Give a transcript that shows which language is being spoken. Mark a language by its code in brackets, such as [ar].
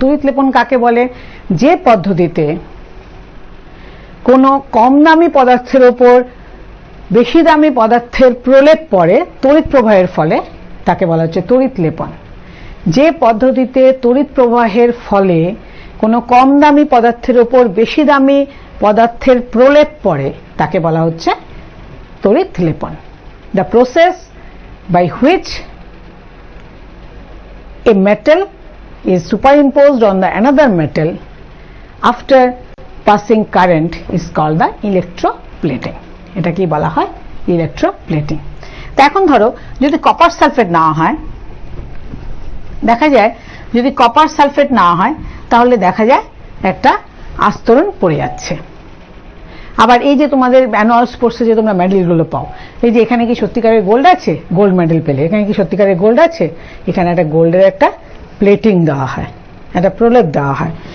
[bn] তড়িৎ লেপন কাকে বলে? যে পদ্ধতিতে কোনো কম দামি পদার্থের ওপর বেশি দামি পদার্থের প্রলেপ পড়ে তড়িৎ প্রবাহের ফলে, তাকে বলা হচ্ছে তড়িৎ লেপন। যে পদ্ধতিতে তড়িৎ প্রবাহের ফলে কোনো কম দামি পদার্থের ওপর বেশি দামি পদার্থের প্রলেপ পড়ে তাকে বলা হচ্ছে তড়িৎ লেপন। [en] The process by which a metal is superimposed on the another metal after passing current is called the electroplating. [bn] এটা কি বলা হয়? ইলেকট্রোপ্লেটিং। তো এখন ধরো যদি কপার সালফেট নেওয়া হয়, দেখা যায় যদি কপার সালফেট নেওয়া হয় তাহলে দেখা যায় একটা আস্তরণ পড়ে যাচ্ছে। আবার এই যে তোমাদের অ্যানুয়াল স্পোর্টসে যে তোমরা মেডেলগুলো পাও, এই যে এখানে কি সত্যিকারের গোল্ড আছে, গোল্ড মেডেল পেলে, এখানে কি সত্যিকারের গোল্ড আছে, এখানে একটা গোল্ডের একটা প্লেটিং দেওয়া হয়, একটা প্রলেপ দেওয়া হয়।